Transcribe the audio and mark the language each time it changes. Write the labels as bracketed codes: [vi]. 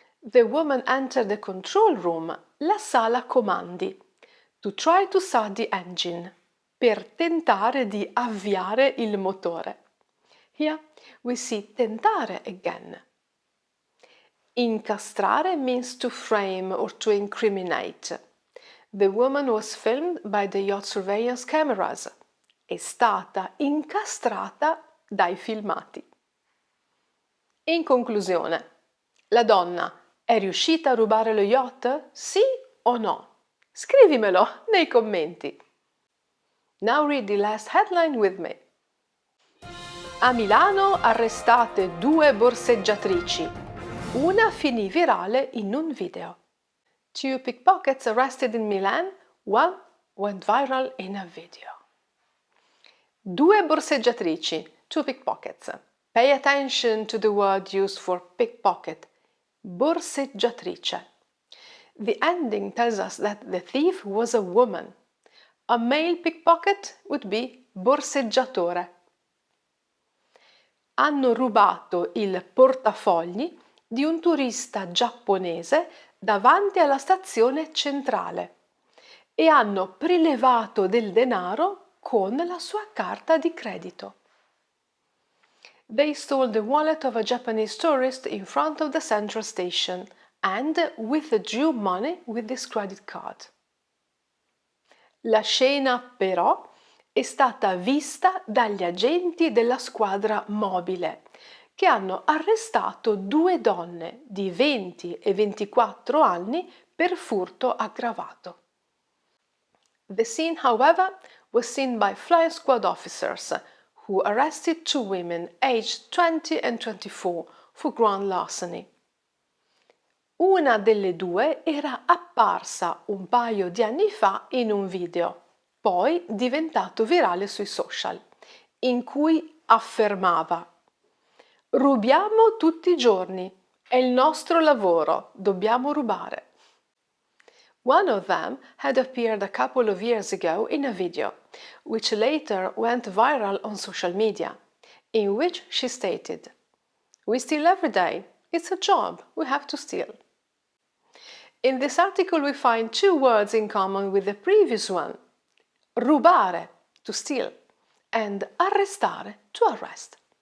[en] The woman entered the control room, [it] la sala comandi, [en] to try to start the engine, [it] per tentare di avviare il motore. [en] Here we see tentare again. Incastrare means to frame or to incriminate. The woman was filmed by the yacht surveillance cameras. [it] È stata incastrata dai filmati. In conclusione, la donna è riuscita a rubare lo yacht? Sì o no? Scrivimelo nei commenti. [en] Now read the last headline with me. [it] A Milano arrestate 2 borseggiatrici. Una finì virale in un video. [en] 2 pickpockets arrested in Milan, one went viral in a video. 2 borseggiatrici, 2 pickpockets. Pay attention to the word used for pickpocket, borseggiatrice. The ending tells us that the thief was a woman. A male pickpocket would be borseggiatore. [it] Hanno rubato il portafogli di un turista giapponese davanti alla stazione centrale e hanno prelevato del denaro con la sua carta di credito. [en] They stole the wallet of a Japanese tourist in front of the central station and withdrew money with this credit card. [it] La scena però è stata vista dagli agenti della squadra mobile che hanno arrestato 2 donne di 20 e 24 anni per furto aggravato. [en] The scene, however, was seen by flying squad officers who arrested 2 women aged 20 and 24 for grand larceny. [it] Una delle 2 era apparsa un paio di anni fa in un video, poi diventato virale sui social, in cui affermava: rubiamo tutti i giorni, è il nostro lavoro, dobbiamo rubare. [en] One of them had appeared a couple of years ago in a video, which later went viral on social media, in which she stated, "We steal every day. It's a job. We have to steal." In this article we find 2 words in common with the previous one: rubare, to steal, and arrestare, to arrest.